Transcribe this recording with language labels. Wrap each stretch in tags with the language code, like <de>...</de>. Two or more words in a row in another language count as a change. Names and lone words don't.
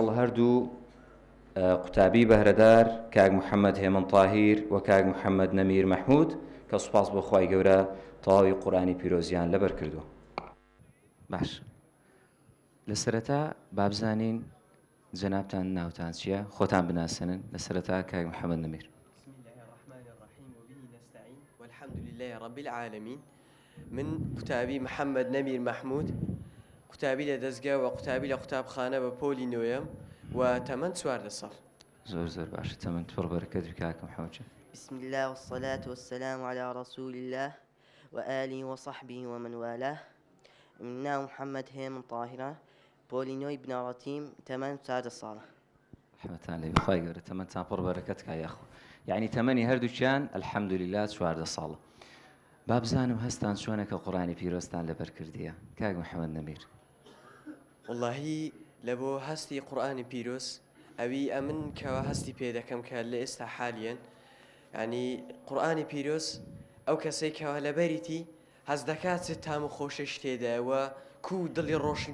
<ckb>هەردوو قوتابی بەهرەدار کاک محەممەد هێمن تاهیر و کاک محەممەد نەمیر مەحموود کە سوپاس بۆ خوای گەورە تەواوی قورئانی پیرۆزیان لەبەر کردووە. باش لە سەرەتا بابزانین جەنابتان ناوتان چییە؟ خۆتان بناسێنن لە سەرەتا کاک محەممەد نەمیر.</ckb> <ar>بسم الله الرحمن الرحيم وبه نستعين والحمد لله رب العالمين.</ar> <ckb>من قوتابی محەممەد نەمیر مەحموود قوتابی لە دەستگا و قوتابی لە قوتابخانە بە پۆلی نوێم و تەمەند 14 ساڵ. زۆر باشە تەمەند پڕ بەرەکەت کاکە محەممەد.</ckb> <ar>بسم الله والصلاة والسلام على رسول الله وآله وصحبه ومن والاه.</ar> <ckb>من محمد هيمن طاهرة بولينوي بنارتيم 14 ساڵە. رحمەتان لێ بخوای گەورە تەمەندتان پڕ بەرەکەت کا یاخۆ. یعنی تەمەنی هەردووچیان الحەمدولله 14 ساڵە. با بزانم هەستان چۆنە کە قورئانی پیرۆزتان لەبەر کردیە کاک محەممەد نەمیر؟ واللهی لە بۆ هەستی قورئانی پیرۆز ئەوی ئەمن کەوا هەستی پێ دەکەم کە لە ئێستا حالیان ینی قورئانی پیرۆز ئەو کەسەی کەوا لەبەریتی هەست دەکات تام و خۆشەش تێدایەوە کو دڵی ڕۆشن</ckb>